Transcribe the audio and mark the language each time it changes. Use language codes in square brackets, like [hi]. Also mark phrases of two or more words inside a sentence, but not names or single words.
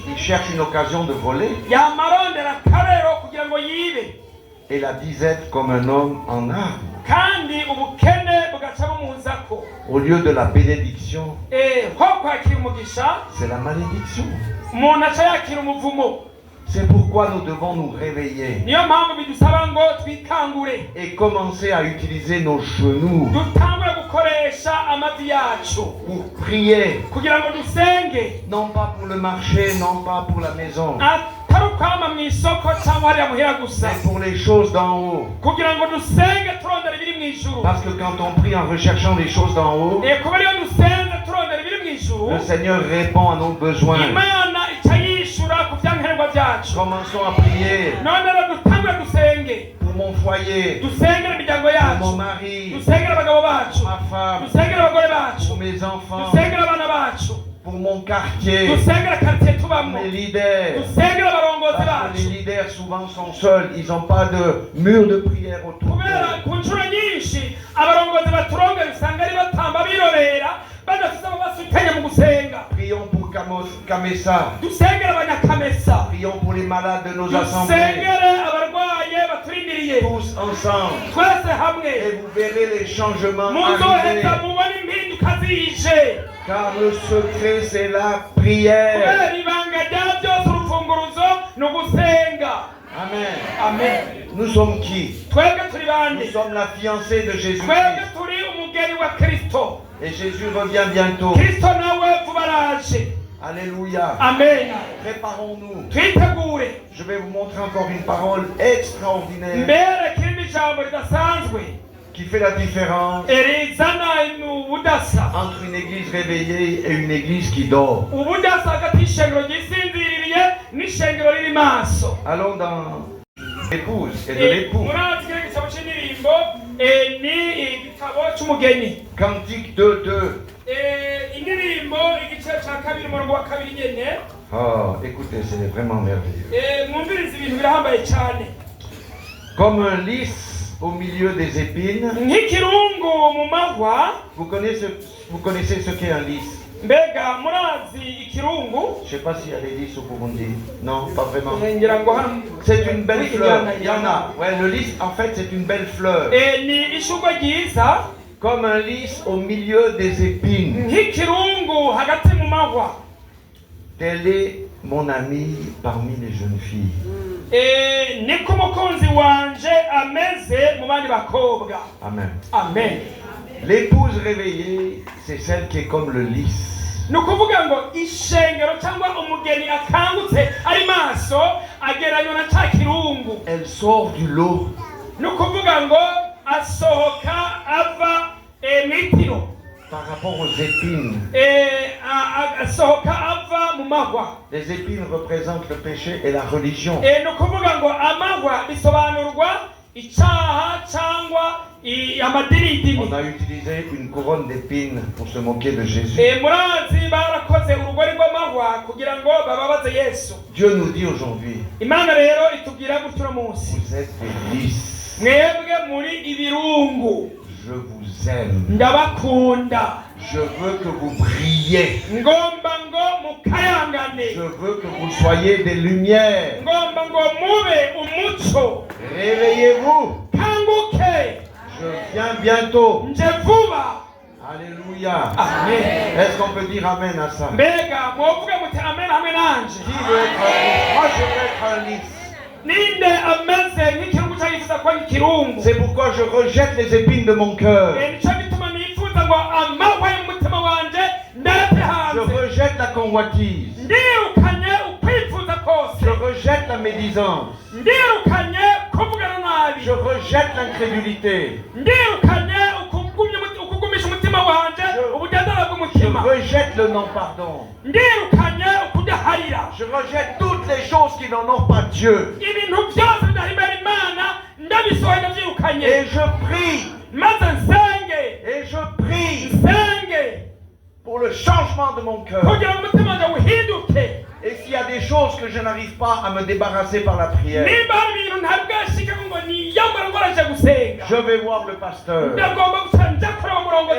[fr] Il cherche une occasion de voler. [rn] yamarondera akarero kugira ngo yibe. [fr] Et la disette comme un homme en armes. [rn] kandi ubukene bugaca bumuzako. [fr] Au lieu de la bénédiction, [rn] ho kwakira umugisha [fr] c'est la malédiction. [rn] umuntu aca yakira umuvumo. [fr] C'est pourquoi nous devons nous réveiller [rn] niyo mpamvu bidusaba ngo twikangure [fr] et commencer à utiliser nos genoux [rn] dutangure gukoresha amavi yacu [fr] pour prier. [rn] kugira ngo dusenge, [fr] Non pas pour le marché, non pas pour la maison, [rn] atari ukwama mu isoko cyangwa hariya muhira gusa, [fr] mais pour les choses d'en haut. [rn] kugira ngo dusenge turondera ibiri mu ijuru. [fr] Parce que quand on prie en recherchant les choses d'en haut, [rn] kubera iyo dusenze turondera ibiri mu ijuru, [fr] le Seigneur répond à nos besoins. [rn] imana ica yishura ku byankenerwa byacu. [fr] Commençons à prier [rn] none rero dutangure dusenge, [fr] pour mon foyer, [rn] dusengere imiryango [fr] pour mon [rn] yacu, [fr] mari, [rn] dusengere abagabo bacu, [fr] ma femme, [rn] dusengere abagore bacu, [fr] pour mes enfants, [rn] dusengere abana bacu, [fr] pour mon quartier, [rn] dusengere quartier [fr] pour [rn] tubamo, [fr] mes leaders. [rn] dusengere abarongozi [fr] Parce que les [rn] bacu. [fr] leaders souvent sont seuls, ils n'ont pas de mur de prière autour [rn] kubera [fr] d'eux. [rn] ku nshuro nyinshi abarongozi baturongera usanga ari batamba birorera badafite ababasutanye mu gusenga. [fr] Prions pour Kamessa, [rn] dusengere abanyakamesa, [fr] prions pour les malades de nos assemblées, [rn] dusengere abarwaye baturindiriye, [fr] tous ensemble. [rn] twese hamwe [fr] Et vous verrez les changements arriver. [rn] muzoheza mubone impinduka zije. [fr] Car le secret, c'est la prière. [rn] kubera ibanga rya byose urufunguruzo ni ugusenga. [fr] Amen. [rn] amen. [fr] Nous sommes qui? [rn] twebwe turi bande? [fr] Nous sommes la fiancée de [rn] twebwe [fr] Jésus-Christ. [rn] turi umugeni wa kristo. [fr] Et Jésus revient bientôt. [rn] kristo nawe vuba araje. [fr] Alléluia. [rn] amen. [fr] Préparons-nous. [rn] twitegure. [fr] Je vais vous montrer encore une parole extraordinaire [rn] mbere kirimo ijambo ridasanzwe [fr] qui fait la différence [rn] rizana ubudasa, [fr] entre une église réveillée et une église qui dort. [rn] ubudasa hagati y'ishengero ryisinziririye n'ishengero riri maso. [fr] Allons dans l'épouse et de l'époux. [rn] Murazi kile gitabo c'indirimbo ni igitabo c'umugeni. [fr] Cantique 2:2. [rn] Indirimbo igice ca kabiri umurongo wa kabiri nyene. [fr] Oh, écoutez, c'est vraiment merveilleux. [rn] Mwumvirize ibintu birahambaye cyane. [fr] Comme un lys au milieu des épines. [rn] Nk'ikirungu mu mahwa. [fr] Vous connaissez ce qu'est un lys? [rn] Mbega murazi ikirungu? [fr] Je sais pas s'il y a des lys au Burundi. Non, pas vraiment. [rn] Ngira ngo hano [fr] C'est une belle fleur. Il y en a. Ouais, le lys, en fait, c'est une belle fleur. [rn] ni ishurwe ryiza. [fr] Comme un lys au milieu des épines. [rn] Nk'ikirungu hagati mu mahwa. [fr] Tel est mon ami parmi les jeunes filles. [rn] Niko mukunzi wanje ameze mu bandi bakobwa. [fr] Amen. [rn] Amen. [fr] L'épouse réveillée, c'est celle qui est comme le lys. [rn] Nukuvuga ngo ishengero cyangwa umugeni akangutse ari maso ageranywa na ca kirungu. [fr] Elle sort du lot. [rn] Nukuvuga ngo asohoka ava mwitiro. [fr] Par rapport aux épines. [rn] Asohoka ava mu mahwa. [fr] Les épines représentent le péché et la religion. [rn] Nukuvuga ngo amahwa bisobanurwa icyaha cyangwa amadiridini. [fr] On a utilisé une couronne d'épines pour se moquer de Jésus. [rn] Murazi barakoze urugori rw'amahwa kugira ngo bababaze Yesu. [fr] Dieu nous dit aujourd'hui, [rn] Imana rero itubwira gutyo uno munsi. [fr] vous êtes des lys. [rn] Mwebwe muri ibirungu. [fr] Je vous aime. [rn] Ndabakunda. [fr] Je veux que vous brillez. [rn] Ngomba ngo mukayangane. [fr] Je veux que vous soyez des lumières. [rn] Ngomba ngo mube umuco. [fr] Réveillez-vous. [rn] Kanguke. [fr] Je viens bientôt. [rn] Nje vuba. [fr] Alléluia. [rn] Amen. [fr] Est-ce qu'on peut dire amen à ça? [rn] Mbega mwovuga muti amen hamwe nanje. [fr] Qui veut être un lys? Moi je veux être un lys. [rn] Ninde ameze nk'ikirungu cyagifuza kuba ikirungu. [fr] C'est pourquoi je rejette les épines de mon cœur. [rn] Nico gituma nifuza ngo amahwa y'umutima wanje ndate [fr] Je [rn] hanze. [fr] rejette la convoitise. [rn] Ndirukanye ukwifuza kose. [fr] Je rejette la médisance. [rn] Ndirukanye kuvugana nabi. [fr] Je rejette l'incrédulité. [rn] Ndirukanye ukugumisha umutima wanje ubudadara [fr] Je [rn] bw'umutima. [fr] rejette le non-pardon. [rn] Ndirukanye ukudaharira. [fr] Je rejette toutes les choses qui n'en ont pas Dieu. [rn] Ibintu byose bidahimbara Imana ndabisohoye ndabyirukanye. [fr] Et je prie. [rn] Maze nsenge. [fr] Et je prie [rn] Nsenge. [fr] pour le changement de mon cœur. [rn] Kugira ngo umutima wanjye uhinduke. [fr] Et s'il y a des choses que je n'arrive pas à me débarrasser par la prière, [rn] Nimba hari ibintu ntabwashika ngo niyambara ngo araje gusenga. [fr] je vais voir le pasteur. [rn] Ndagomba gusa njya kureba umurongozi